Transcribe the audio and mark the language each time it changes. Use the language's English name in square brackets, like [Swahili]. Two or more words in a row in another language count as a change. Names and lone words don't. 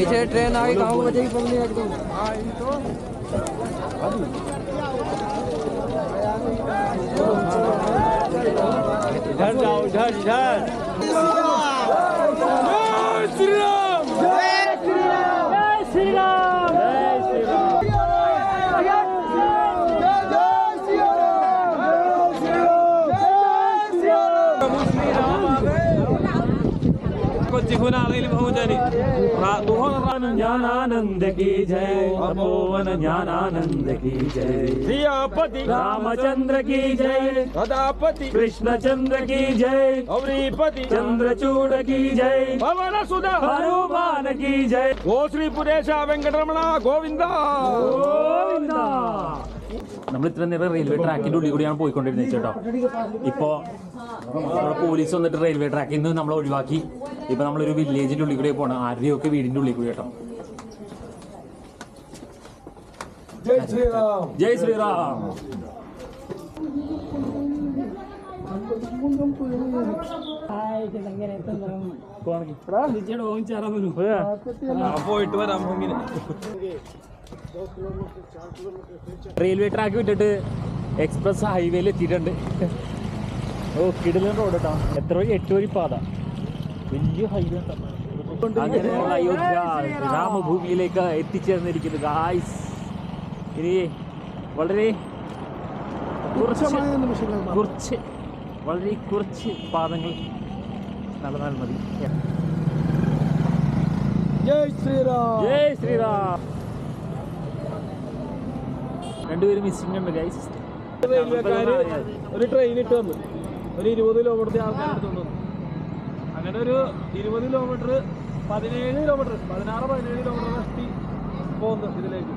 [Hindi] ट्रेन आ गई, कहाँ को बचेगी पगली एकदम। इधर जाओ, इधर इधर। श्री राम, जय श्री राम, जय श्री राम, जय श्री राम। ज्ञानानंद की जय, तपोवन ज्ञानानंद की जय, सियापति रामचंद्र की जय, सदापति कृष्णचंद्र की जय, गौरीपति चंद्रचूड़ की जय, पवन सुधा हनुमान की जय, गो श्री पुरेश वेंकटरमण गोविंद [Malayalam] ഗോവിന്ദ. നമ്മൾ ഇത്ര നേരം റെയിൽവേ ട്രാക്കിന്റെ ഉള്ളിൽ കൂടിയാണ് പോയിക്കൊണ്ടിരുന്നത് ചേട്ടോ. ഇപ്പോ നമ്മുടെ പോലീസ് വന്നിട്ട് റെയിൽവേ ട്രാക്കിൽ നിന്ന് നമ്മളെ ഒഴിവാക്കി. ഇപ്പൊ നമ്മളൊരു വില്ലേജിന്റെ ഉള്ളിൽ കൂടി പോകണം, ആരുടെയൊക്കെ വീടിന്റെ ഉള്ളിൽ കൂടി കേട്ടോ. जय श्री राम, [Hindi] जय श्रीराम. പോയിട്ട് വരാം. [Malayalam] റെയിൽവേ ട്രാക്ക് വിട്ടിട്ട് എക്സ്പ്രസ് ഹൈവേയിൽ എത്തിയിട്ടുണ്ട്. ഓ കിടിലൻ റോഡ് കേട്ടോ. എത്ര വഴി? 8 വഴി പാത, വലിയ ഹൈവേ. അങ്ങനെയുള്ള അയോധ്യ രാമഭൂമിയിലേക്ക് എത്തിച്ചേർന്നിരിക്കുന്നു ഗായ്സ്. ഇനി വളരെ കുറച്ച് പാദങ്ങൾ നടന്നാൽ മതി. [Hindi] जय श्री राम, जय श्रीराम. [Malayalam] രണ്ടുപേരും മിസ്സിംഗ് ഉണ്ട് ഗൈസ്. റെയിൽവേക്കാര് ഒരു ട്രെയിൻ ഇട്ട് വന്നു, ഒരു 20 കിലോമീറ്റർ ആൾക്കാരെടുത്ത് വന്നു. അങ്ങനെ ഒരു 20 കിലോമീറ്റർ 17 കിലോമീറ്റർ 16-17 കിലോമീറ്റർ കഷ്ടി പോകുന്നു ഇതിലേക്ക്.